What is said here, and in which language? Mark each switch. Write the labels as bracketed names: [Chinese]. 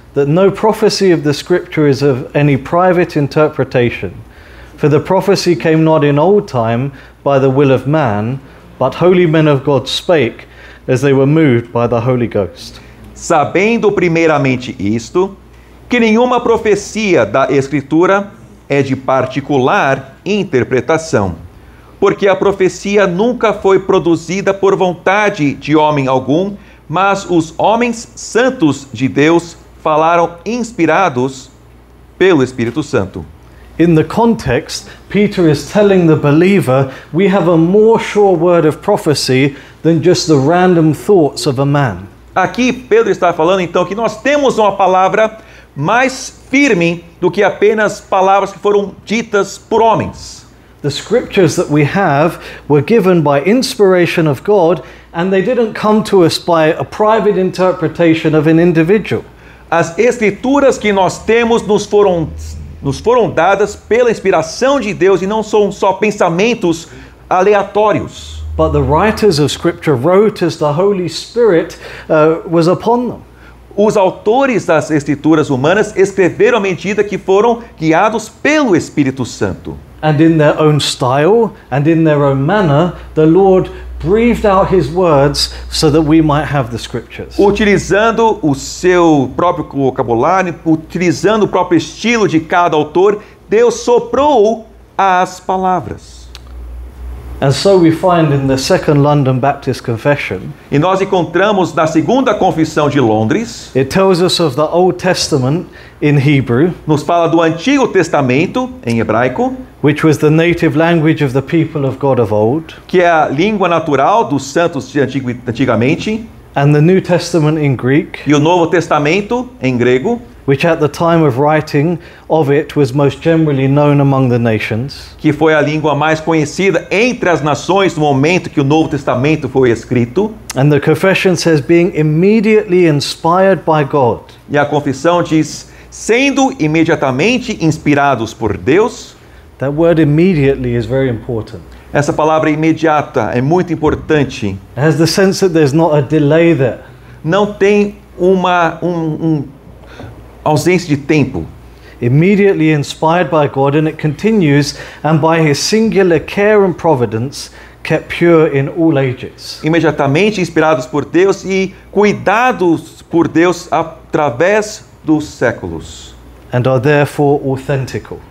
[English] that no prophecy of the Scripture is of any private interpretation. For the prophecy came not in old time by the will of man, but holy men of God spake, as they were moved by the Holy Ghost. [Portuguese] Sabendo primeiramente isto, que nenhuma profecia da Escritura é de particular interpretação, porque a profecia nunca foi produzida por vontade de homem algum, mas os homens santos de Deus falaram inspirados pelo Espírito Santo. [English] In the context, Peter is telling the believer we have a more sure word of prophecy than just the random thoughts of a man. [Portuguese] Aqui Pedro está falando então que nós temos uma palavra mais firme do que apenas palavras que foram ditas por homens. [English] The scriptures that we have were given by inspiration of God, and they didn't come to us by a private interpretation of an individual. [Portuguese] As escrituras que nós temos nos foram dadas pela inspiração de Deus e não são só pensamentos aleatórios. [English] But the writers of scripture wrote as the Holy Spirit was upon them. [Portuguese] Os autores das escrituras humanas escreveram à medida que foram guiados pelo Espírito Santo. [English] And in their own style and in their own manner, the Lord breathed out his words so that we might have the scriptures. [Portuguese] Utilizando o seu próprio vocabulário, utilizando o próprio estilo de cada autor, Deus soprou as palavras. [English] And so we find in the Second London Baptist Confession, [Portuguese] E nós encontramos na Segunda Confissão de Londres, [English] it tells us of the Old Testament in Hebrew, [Portuguese] nos fala do Antigo Testamento em hebraico, [English] which was the native language of the people of God of old, [Portuguese] que é a língua natural dos santos de antigamente, [English] and the New Testament in Greek, [Portuguese] e o Novo Testamento em grego, [English] which at the time of writing of it was most generally known among the nations. [Portuguese] que foi a língua mais conhecida entre as nações no momento que o Novo Testamento foi escrito. [English] And the confession says, being immediately inspired by God. [Portuguese] E a confissão diz, sendo imediatamente inspirados por Deus. [English] That word immediately is very important. [Portuguese] Essa palavra imediata é muito importante. [English] It has the sense that there's not a delay there. [Portuguese] Não tem uma ausência de tempo. [English] Immediately inspired by God, and it continues, and by his singular care and providence, kept pure in all ages. [Portuguese] Imediatamente inspirados por Deus e cuidados por Deus através dos séculos. [English] And are therefore authentical.